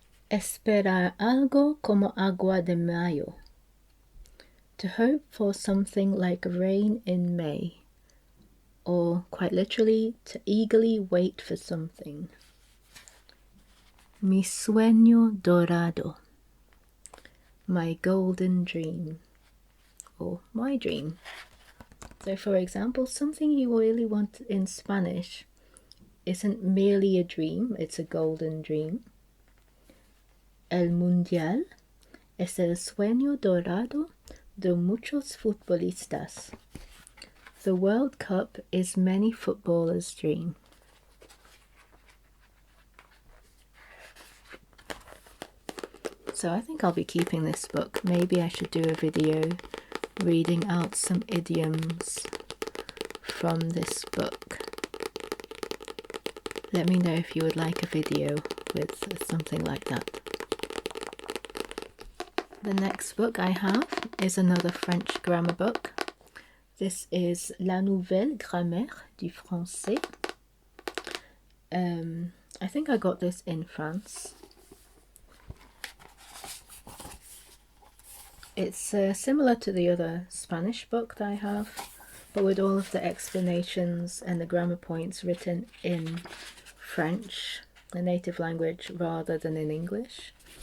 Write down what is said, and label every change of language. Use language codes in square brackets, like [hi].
[es] Esperar algo como agua de mayo. [en] To hope for something like rain in May. Or, quite literally, to eagerly wait for something. [es] Mi sueño dorado. [en] My golden dream. Or my dream. So, for example, something you really want in Spanish isn't merely a dream, it's a golden dream. [es] El Mundial es el sueño dorado de muchos futbolistas. [en] The World Cup is many footballers' dream. So I think I'll be keeping this book. Maybe I should do a video reading out some idioms from this book. Let me know if you would like a video with something like that. The next book I have is another French grammar book. This is La Nouvelle Grammaire du Français. I think I got this in France. It's similar to the other Spanish book that I have, but with all of the explanations and the grammar points written in French, the native language, rather than in English.